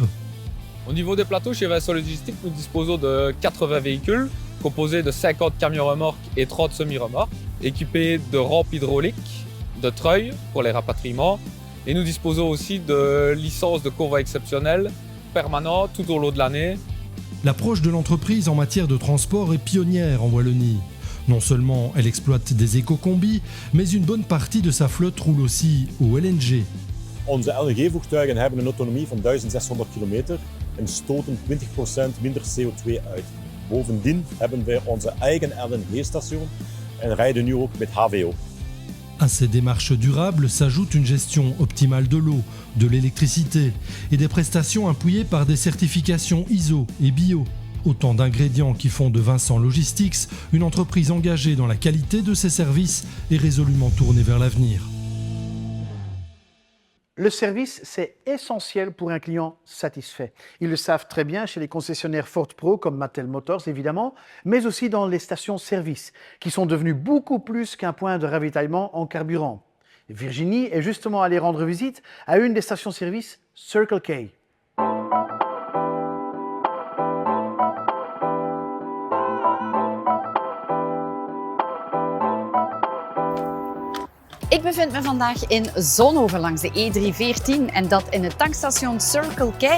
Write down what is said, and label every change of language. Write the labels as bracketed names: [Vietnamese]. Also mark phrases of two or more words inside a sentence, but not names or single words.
[French] Au niveau des plateaux, chez Vincent Logistics, nous disposons de 80 véhicules, composés de 50 camions remorques et 30 semi-remorques, équipés de rampes hydrauliques, de treuil pour les rapatriements et nous disposons aussi de licences de convoi exceptionnelles permanentes tout au long de l'année. L'approche de l'entreprise en matière de transport est pionnière en Wallonie. Non seulement elle exploite des éco-combis, mais une bonne partie de sa flotte roule aussi au LNG. [Dutch] Onze LNG-voertuigen hebben een autonomie van 1600 kilometer en stoten 20% minder CO2 uit. Bovendien hebben wij onze eigen LNG-station en rijden nu ook met HVO. [French] À ces démarches durables s'ajoute une gestion optimale de l'eau, de l'électricité et des prestations appuyées par des certifications ISO et bio. Autant d'ingrédients qui font de Vincent Logistics une entreprise engagée dans la qualité de ses services et résolument tournée vers l'avenir. Le service, c'est essentiel pour un client satisfait. Ils le savent très bien chez les concessionnaires Ford Pro comme Mattel Motors évidemment, mais aussi dans les stations-service qui sont devenues beaucoup plus qu'un point de ravitaillement en carburant. Virginie est justement allée rendre visite à une des stations-service Circle K. [Dutch] Ik bevind me vandaag in Zonhoven langs de E314 en dat in het tankstation Circle K.